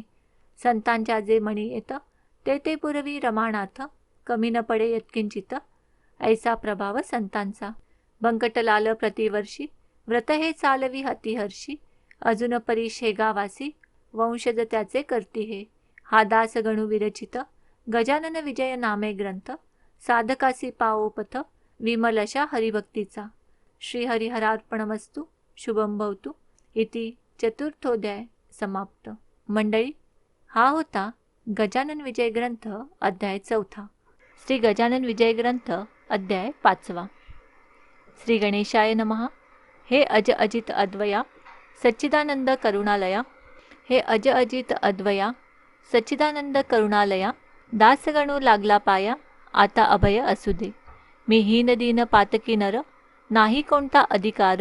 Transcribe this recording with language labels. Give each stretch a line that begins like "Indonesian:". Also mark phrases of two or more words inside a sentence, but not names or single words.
Marathi: संतांच्या जे मणी येत ते पुरवी रमानाथ. कमी न पडे यत्किंचित ऐसा प्रभाव संतांचा. बंकटलाल प्रतिवर्षी व्रत हे चालवी अतिहर्षी. अजून परी शेगावासी वंशज त्याचे करती हे. हा दास गणू विरचित गजानन विजय नामे ग्रंथ. साधकासी पाओपथ विमलशा हरिभक्तीचा.
Sanskrit: श्रीहरिहरार्पणमस्तु. शुभम भवतु. इति चतुर्थोध्याय समाप्त.
Marathi: मंडळी हा होता गजानन विजय ग्रंथ अध्याय 4. श्री गजानन विजय ग्रंथ अध्याय 5.
Sanskrit: श्री गणेशाय नमः.
Marathi: हे अज अजित अद्वया सच्चिदानंद करुणालया. हे अज अजित अद्वया सच्चिदानंद करुणालया. दास गणू लागला पाया, आता अभय असू दे. मी हीन दीन पातकी नर, नाही कोणता अधिकार.